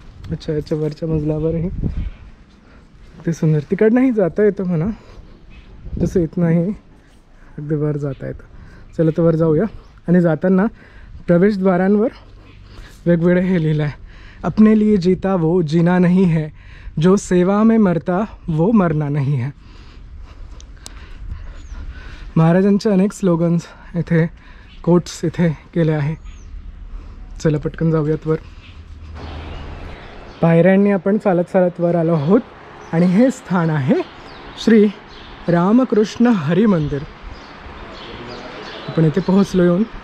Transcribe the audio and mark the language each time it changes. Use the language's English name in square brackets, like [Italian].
[Marathi] अच्छा, याच्या वरच्या मजल्यावरही ते सुंदर. तिकडनंही जाता येतं म्हणा, तसं येत नाही, अगदी वर जाता येतं. चला तर वर जाऊया. आणि जाताना प्रवेशद्वारांवर वेगवेगळे हे लिहिलं आहे, [Hindi] अपने लिए जीता वो जीना नहीं है, [Marathi] जो सेवा में मरता वो मरना नहीं है. महाराजांचे अनेक स्लोगन्स इथे, कोट्स इथे केले आहे. चला पटकन जाऊयात वर. पायऱ्यांनी आपण चालत चालत वर आलो आहोत. आणि हे स्थान आहे श्री रामकृष्ण हरी मंदिर. आपण इथे पोहोचलो येऊन.